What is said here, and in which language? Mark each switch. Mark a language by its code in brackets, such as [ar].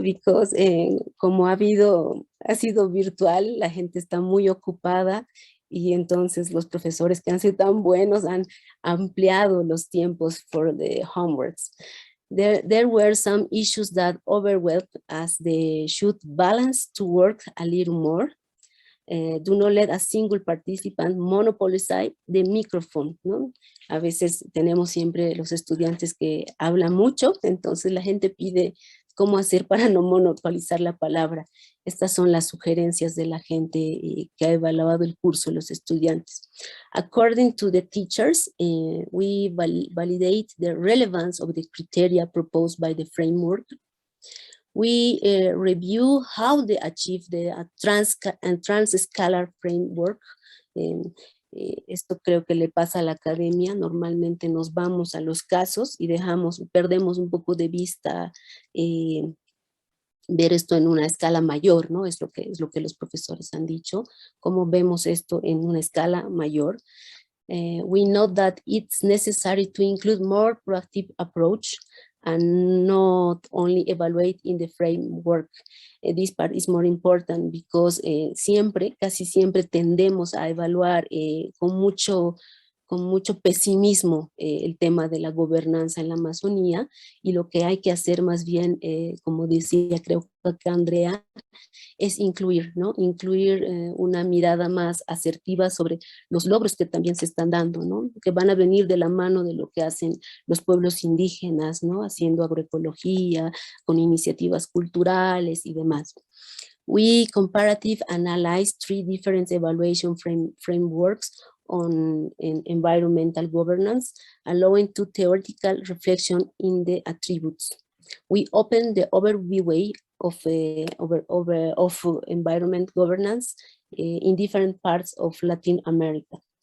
[es] Because como ha sido virtual, la gente está muy ocupada, y entonces los profesores que han sido tan buenos han ampliado los tiempos [en] for the homeworks. There were some issues that overwhelmed as they should balance to work a little more. Do not let a single participant monopolize the microphone, ¿no? [es] A veces tenemos siempre los estudiantes que hablan mucho, entonces la gente pide cómo hacer para no monopolizar la palabra. Estas son las sugerencias de la gente que ha evaluado el curso, los estudiantes. [en] According to the teachers, we validate the relevance of the criteria proposed by the framework. We review how they achieve the trans-scalar framework. [es] Esto creo que le pasa a la academia. Normalmente nos vamos a los casos y perdemos un poco de vista ver esto en una escala mayor, ¿no? Es lo que los profesores han dicho. ¿Cómo vemos esto en una escala mayor? [en] We know that it's necessary to include more proactive approach and not only evaluate in the framework. This part is more important because [es] casi siempre tendemos a evaluar con mucho con mucho pesimismo el tema de la gobernanza en la Amazonía, y lo que hay que hacer más bien, como decía creo que Andrea, es incluir, ¿no? Incluir una mirada más asertiva sobre los logros que también se están dando, ¿no? Que van a venir de la mano de lo que hacen los pueblos indígenas, ¿no? Haciendo agroecología, con iniciativas culturales y demás. [en] We comparative analyze 3 different evaluation frameworks on environmental governance, allowing to theoretical reflection in the attributes. We open the overview of environment governance in different parts of Latin America.